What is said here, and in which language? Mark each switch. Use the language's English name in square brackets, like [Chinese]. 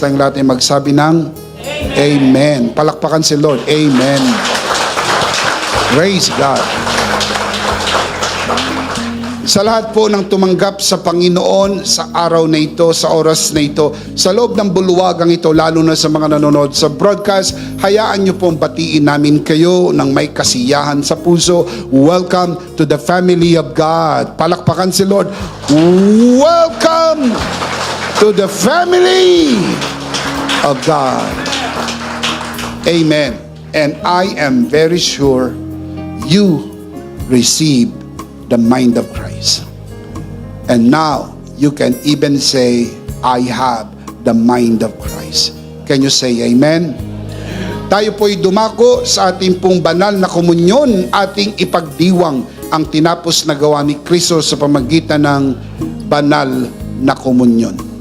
[Filipino] Tayong lahat ay magsabi ng Amen. Palakpakan si Lord. Amen. [English] Praise God. [Filipino] Sa lahat po ng tumanggap sa Panginoon sa araw na ito, sa oras na ito, sa loob ng bulwagang ito, lalo na sa mga nanonood sa broadcast, hayaan niyo pong batiin namin kayo ng may kasiyahan sa puso. [English] Welcome to the family of God. [Filipino] Palakpakan si Lord. [English] Welcome to the family of God. Amen. And I am very sure you received the mind of Christ. And now, you can even say, I have the mind of Christ. Can you say amen? [Filipino] Tayo po'y dumako sa ating pong banal na komunyon, ating ipagdiwang ang tinapos na gawa ni Kristo sa pamagitan ng banal na komunyon.